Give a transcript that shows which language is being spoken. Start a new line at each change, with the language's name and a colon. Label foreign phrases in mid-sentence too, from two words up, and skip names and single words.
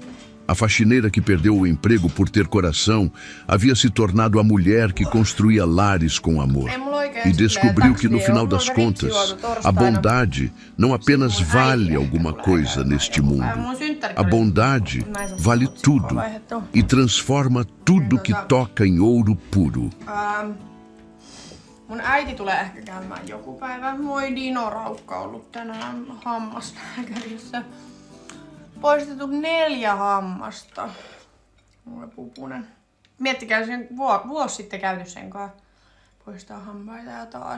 Portuguese: A faxineira que perdeu o emprego por ter coração havia se tornado a mulher que construía lares com amor. E descobriu que, no final das contas, a bondade não apenas vale alguma coisa neste mundo. A bondade vale tudo e transforma tudo que toca em ouro puro.
Finnish: Mun äiti tulee ehkä käymään joku päivä. Moi Dino Raukka ollut tänään hammaslääkärissä. Poistettu 4 hammasta. Mulle pupunen. Miettikää sen vuosi sitten käyty sen kanssa. Poistaa hampaita ja taas.